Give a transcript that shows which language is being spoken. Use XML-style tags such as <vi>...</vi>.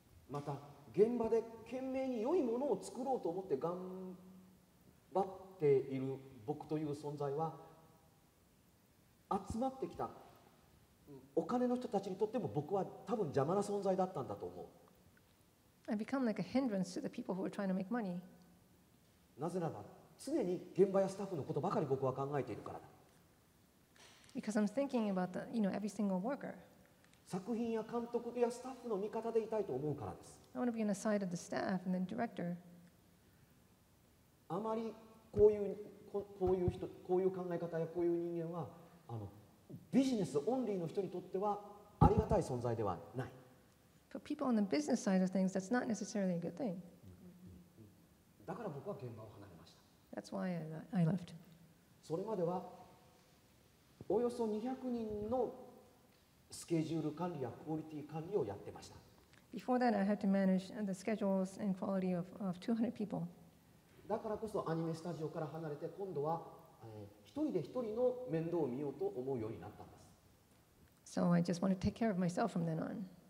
<ja>また現場で懸命に良いものを作ろうと思って頑張っている僕という存在は集まってきたお金の人たちにとっても僕は多分邪魔な存在だったんだと思う。</ja> <en>I become like a hindrance to the people who are trying to make money.</en> <ja>なぜなら常に現場やスタッフのことばかり僕は考えているからだ。</ja> <en>Because I'm thinking about every single worker.</en> <ja>作品や監督やスタッフの味方でいたいと思うからです。</ja> <en>I want to be on the side of the staff and the director.</en> <ja>あまりこういう考え方やこういう人間はビジネスオンリーの人にとってはありがたい存在ではない。</ja> <en>For people on the business side of things, that's not necessarily a good thing.</en> <ja>だから僕は現場を離れました。</ja> <en>That's why I left.</en> <ja>それまではおよそ200人のスケジュール管理やクオリティ管理をやってました。</ja> <en>Before that, I had to manage the schedules and quality of 200 people.</en> <ja>だからこそアニメスタジオから離れて今度は一人で一人の面倒を見ようと思うようになったんです。</ja> <en>So I just want to take care of myself from then on.</en>